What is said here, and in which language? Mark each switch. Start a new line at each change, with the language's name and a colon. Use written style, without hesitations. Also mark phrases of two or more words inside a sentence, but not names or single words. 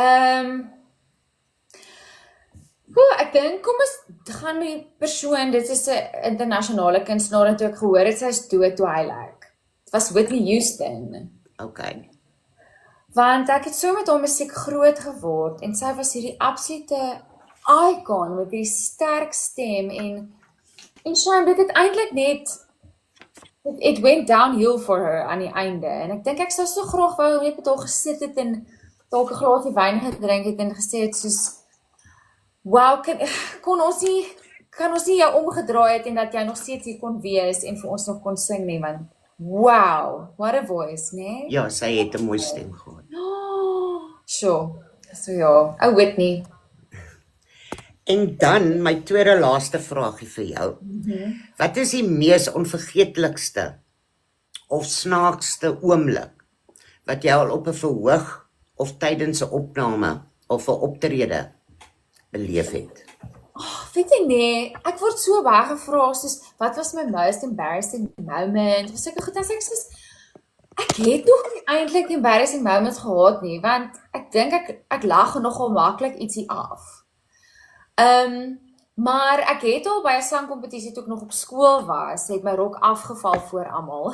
Afrikaans: Ek dink kom ons gaan met die persoon, dit is 'n internasionale kunstenaar en toe ek gehoor het sy is dood toe hy lyk. Dit was Whitney Houston. Okay. Want ek het so met haar musiek groot geword en sy was hierdie absolute icon met hierdie sterk stem en Shane, dit het eintlik net
English: it went downhill for her
Afrikaans: aan die einde en ek dink ek sou so graag wou net met haar gesit het en dalk 'n glasie wyn gedrink het en gesê het soos wow, kan ons nie jou omgedraai het en dat jy nog steeds hier kon wees en vir ons nog kon sing nie, want wow,
English: what a voice,
Afrikaans: nee? Ja, sy het 'n mooi stem gehad. Sure, so ja, Whitney. En dan my tweede laaste vraagie vir jou. Wat is die mees onvergeetlikste of snaakste oomblik wat jy al op 'n verhoog of tydens 'n opname of 'n optrede beleef het? Weet jy nee, ek word so baie gevra soos wat was my
English: most embarrassing moment?
Afrikaans: Was ek goed as ek soos ek het nog nie eintlik
English: embarrassing moments
Afrikaans: gehad nie, want ek dink ek lag nogal maklik ietsie af. Maar ek het al by 'n sangkompetisie toe ek nog op skool was, het my rok afgeval voor almal.